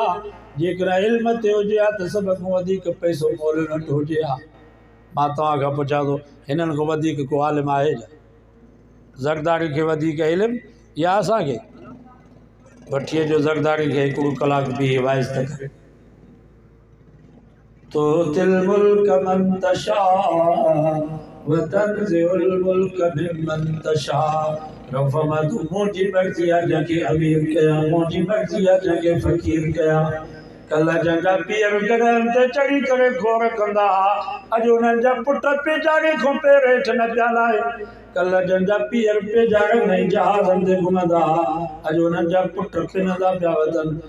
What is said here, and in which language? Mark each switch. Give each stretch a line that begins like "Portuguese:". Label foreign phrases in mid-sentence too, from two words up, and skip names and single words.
Sindhi: जेकॾहिं इल्म ते हुजे हा त सभ खां वधीक पैसो मौलवी वटि हुजे हा। मां तव्हां खां पुछां थो, हिननि खां वधीक को आलिम आहे छा? ज़रदारी खे वधीक इल्म या असांखे? वठी अचो ज़रदारी खे हिकिड़ो कलाक बीह वाइज़ त करे।
Arabic: تؤتي الملك من تشاء وتنزع الملك ممن تشاء.
Sindhi: रफ़मत मुंहिंजी मर्ज़ी आहे जंहिंखे अमीर कयां, मुंहिंजी मर्ज़ी आहे जंहिंखे फ़क़ीर कयां। कल्ह जंहिंजा पीअर गॾनि ते चढ़ी करे खोर कंदा हुआ, अॼु उन्हनि जा पुट पेजारे खां पेर हेठि न पिया लाहे। कल्ह जंहिंजा पीअर पेजारे में जहाज़नि ते घुमंदा हुआ, अॼु उन्हनि जा पुट पिनंदा पिया वञनि।